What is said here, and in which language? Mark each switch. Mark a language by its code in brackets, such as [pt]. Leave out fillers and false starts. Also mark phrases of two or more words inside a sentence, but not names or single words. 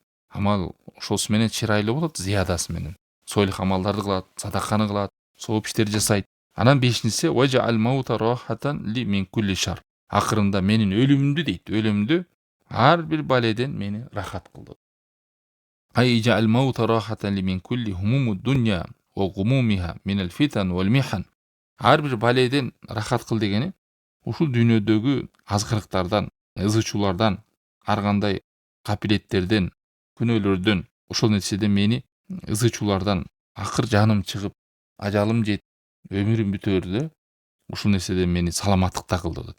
[ky] Амал ошосу менен чырайлуу болот, зиядасы менен. Сойлук амалдарды кылат, садаканы кылат, сооп иштерди жасайт. Анан бешинчиси [ar] واجعل الموت راحة لي من كل شر. [ky] Акырында менин өлүмүмдү дейт, өлүмдү ар бир баледен мени рахат кылды. [ar] اجعل الموت راحة لي من كل هموم الدنيا وغمومها من الفتن والمحن. [ky] Ар бир баледен рахат кыл дегени ушул дүйнөдөгү азгырыктардан, ызычуулардан, ар кандай капилеттерден, күнөөлөрдөн, ошол нерседен мени ызычуулардан акыр жаным чыгып, ажалым жетип, өмүрүм бүтөөрдө ушул нерседен мени саламаттыкта кыл деп.